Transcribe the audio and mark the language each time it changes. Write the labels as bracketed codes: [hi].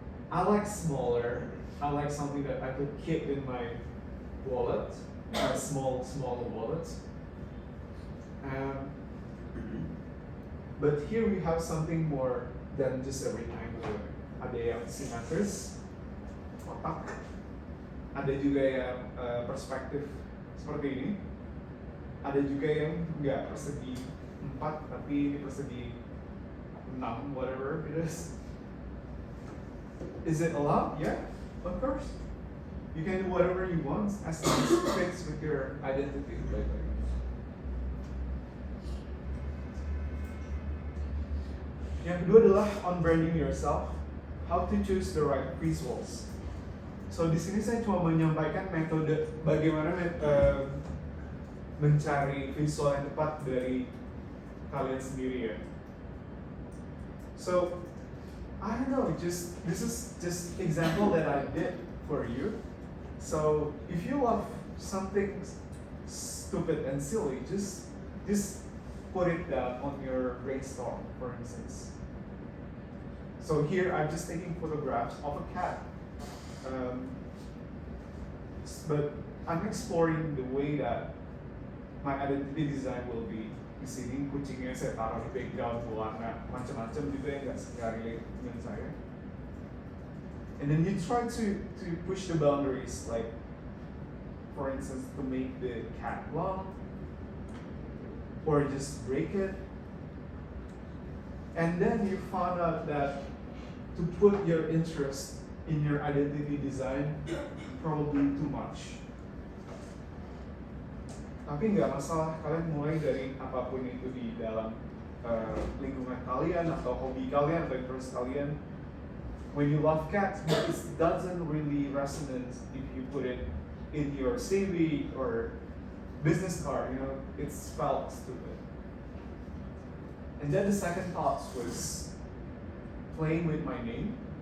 [en] I like smaller. I like something that I could keep in my wallet, a small wallet. But here we have something more than just a rectangle. [id] Ada yang simetris, kotak. Ada juga yang perspektif seperti ini. Ada juga yang nggak persegi 4 tapi ini persegi 6, [en] whatever it is. Is it allowed? Yeah, of course. You can do whatever you want as long as it fits with your identity. [id] Yang kedua adalah [en] on branding yourself, how to choose the right visuals. [id] So di sini saya cuma menyampaikan metode bagaimana mencari visual yang tepat dari kalian sendiri ya. [en] So I don't know, this is just example that I did for you. So if you love something stupid and silly, just put it down on your brainstorm, for instance. So here I'm just taking photographs of a cat. But I'm exploring the way that my identity design will be. [id] Di sini kucingnya saya taruh di background warna macam-macam juga yang nggak relate dengan saya. [en] And then you try to push the boundaries, like for instance to make the cat long, or just break it. And then you found out that to put your interest in your identity design probably too much. [id] Tapi nggak masalah, kalian mulai dari apapun itu di dalam lingkungan kalian atau hobi kalian atau interest kalian. [en] When you love cats, but it doesn't really resonate if you put it in your CV or business card, it's felt stupid. And then the second thought was playing with my name.